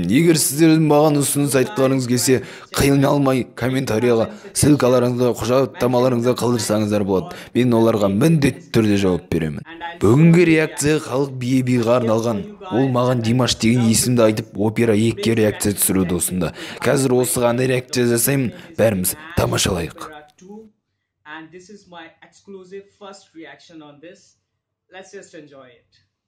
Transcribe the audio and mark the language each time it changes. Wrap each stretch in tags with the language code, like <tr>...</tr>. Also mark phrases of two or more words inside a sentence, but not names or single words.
<kk>Егер сіздердің маған ұсыныс айтқыларыңыз келсе, қиналмай комментарияға ссылкаларыңызды, құжаттамаларыңызды қалдырсаңыздар болады. Мен оларға міндетті түрде жауап беремін. Бүгінгі реакция халық бие-биеге арналған. Ол маған Димаш деген есімді айтып, опера 2-ке реакция түсіруді ұсынды. Қазір осыған реакция жасаймын, бәріміз тамашалайық.</kk> <en>And this is my exclusive first reaction on this. Let's just enjoy it.</en>